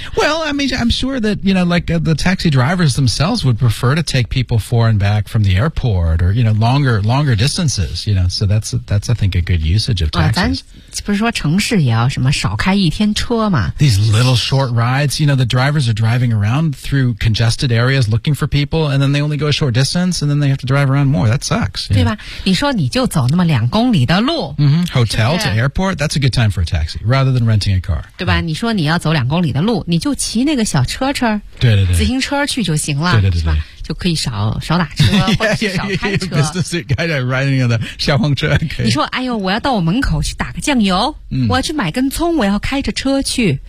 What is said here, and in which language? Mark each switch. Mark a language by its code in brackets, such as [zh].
[en] Well, I mean, I'm sure that, you know, like the taxi drivers themselves would prefer to take people for and back from the airport or, you know, longer distances, you know, so that's I think, a good usage of taxis.、 [zh] 啊、咱不是说城市也要什么少开一天车吗 [en] These little short rides, you know, the drivers are driving around through congested areas looking for people and then they only go a short distance and then they have to drive around more. That sucks. [zh] 对吧你说你就走那么两公里的路、 mm-hmm. [en] Hotel [zh] 是不是? [en] to airport,That's a good time for a taxi, rather than renting a car. [zh] 对吧、嗯、你说你要走两公里的路你就骑那个小车对对对自行车去就行了对对对对是吧就可以少打车 [en] yeah, [zh] 或者少开车 [en] yeah, yeah, yeah, business suit guy riding on the [zh] 小黄车、 [en] okay. [zh] 你说哎呦我要到我门口去打个酱油、嗯、我要去买根葱我要开着车去